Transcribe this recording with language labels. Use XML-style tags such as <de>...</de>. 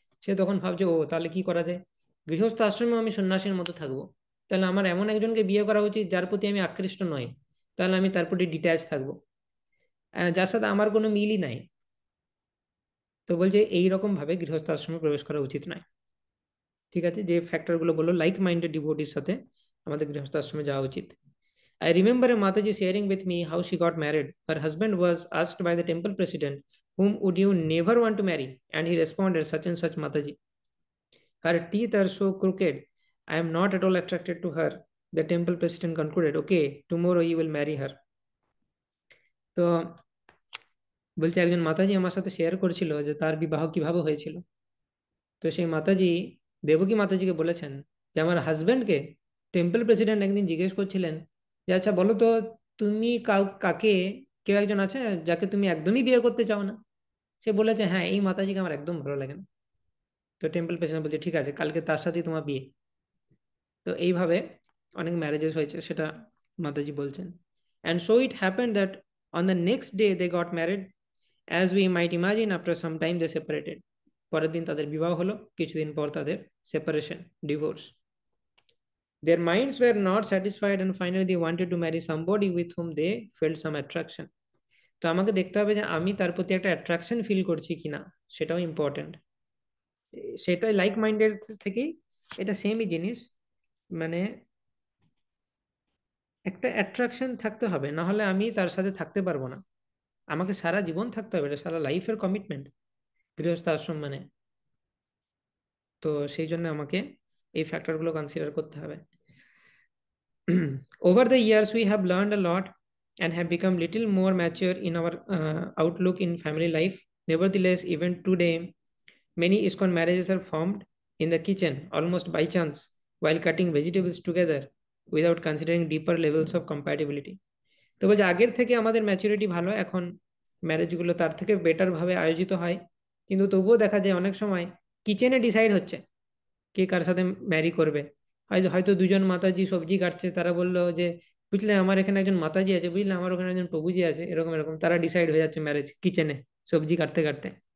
<bn>সে তখন ভাবছে ও তাহলে কি করা যায়, গৃহস্থ আশ্রমে আমি সন্ন্যাসীর মতো থাকবো, তাহলে আমার এমন একজনকে বিয়ে করা উচিত যার প্রতি আমি আকৃষ্ট নই, তাহলে আমি তার প্রতি ডিট্যাচ থাকবো, যার সাথে আমার কোনো মিলই নাই। তো বলছে এইরকম ভাবে গৃহস্থ আশ্রমে প্রবেশ করা উচিত নয়। ঠিক আছে, যে ফ্যাক্টর গুলো বললো, লাইক মাইন্ডেড ডিভোটির সাথে আমাদের গৃহস্থ আশ্রমে যাওয়া উচিত।</bn> <en>I remember a Mataji sharing with me how she got married. Her husband was asked by the temple president, whom would you never want to marry? And he responded, such and such Mataji. Her teeth are so crooked. I am not at all attracted to her. The temple president concluded, okay, tomorrow you will marry her. তো</en> <bn>বলছে একজন মাতাজি আমার সাথে share করছিল যে তার বিবাহ কিভাবে হয়েছিল। তো সেই মাতাজি দেবকী মাতাজিকে বলেছেন যে আমার হাজবেন্ডকে টেম্পল প্রেসিডেন্ট একদিন জিজ্ঞেস করছিলেন যে আচ্ছা বলো তো, তুমি কাকে, কেউ একজন আছে যাকে তুমি একদমই বিয়ে করতে চাও না? সে বলেছে হ্যাঁ, এই মাতাজিকে আমার একদম ভালো লাগে না। তো টেম্পল প্রেসিডেন্ট বলছে ঠিক আছে, কালকে তার সাথেই তোমার বিয়ে। তো এইভাবে অনেক ম্যারেজেস হয়েছে, সেটা মাতাজি বলছেন।</bn> <en>And so it happened that on the next day they got married, as we might imagine after some time they separated.</en> <bn>পরের দিন তাদের বিবাহ হলো, কিছুদিন পর তাদের separation, divorce.</bn> <en>Their minds were not satisfied and finally they wanted to marry somebody with whom they felt some attraction.</en> <bn>তো আমাকে দেখতে হবে যে আমি তার প্রতি একটা অ্যাট্রাকশন ফিল করছি কিনা, সেটাও ইম্পর্টেন্ট। সেটাই লাইক মাইন্ডেড থেকেই এটা সেমই জিনিস, মানে একটা অ্যাট্রাকশন থাকতে হবে, না হলে আমি তার সাথে থাকতে পারবো না। আমাকে সারা জীবন থাকতে হবে, এটা সারা লাইফের কমিটমেন্ট গৃহস্থ আশ্রম মানে। তো সেই জন্য আমাকে এই ফ্যাক্টরগুলো কনসিডার করতে হবে।</bn> <en>Over the years, we have learned a lot and have become little more mature in our outlook in family life. Nevertheless, even today, many ISKCON marriages are formed in the kitchen almost by chance while cutting vegetables together without considering deeper levels of compatibility.</en> <bn>তো বলছে আগের থেকে আমাদের maturity ভালো, এখন ম্যারেজগুলো তার থেকে better ভাবে আয়োজিত হয়, কিন্তু তবুও দেখা যায় অনেক সময় কিচেনে ডিসাইড হচ্ছে কে কার সাথে ম্যারি করবে। হয়তো হয়তো দুজন মাতাজি সবজি কাটছে, তারা বললো যে বুঝলে আমার এখানে একজন মাতাজি আছে, বুঝলে আমার ওখানে একজন প্রভুজি আছে, এরকম এরকম তারা ডিসাইড হয়ে যাচ্ছে ম্যারেজ কিচেনে সবজি কাটতে কাটতে।</bn>